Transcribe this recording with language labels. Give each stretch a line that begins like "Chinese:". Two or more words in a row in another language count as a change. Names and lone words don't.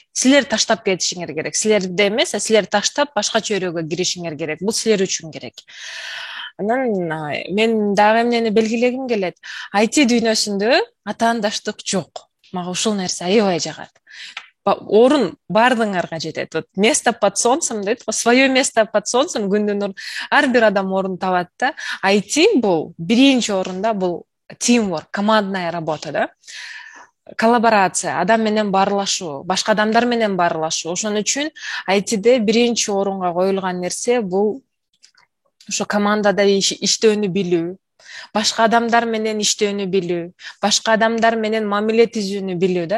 Kyrgyz: Силер таштап кетишиңер керек. Силерди эмес, силер таштап башка чөйрөгө киришиңер керек. Бул силер үчүн керек. Анан мен дагы эмнени белгилегим келет. IT дүйнөсүндө атаандаштык жок. Мага ушул нерсе аябай жагат. Орун баардыгыңарга жетет.
Russian: Вот место под солнцем
Kyrgyz: дейт,
Russian: свое место под солнцем
Kyrgyz: күндүн ар бир адам орун табат да. IT бул биринчи орунда бул teamwork,
Russian: командная работа
Kyrgyz: да. Коллаборация, адам менен баарлашуу, башка адамдар менен баарлашуу. Ошон үчүн ITде биринчи орунга коюлган нерсе бул ошо командада иштөөнү билүү, башка адамдар менен иштөөнү билүү, башка адамдар менен мамиле түзүүнү билүү да.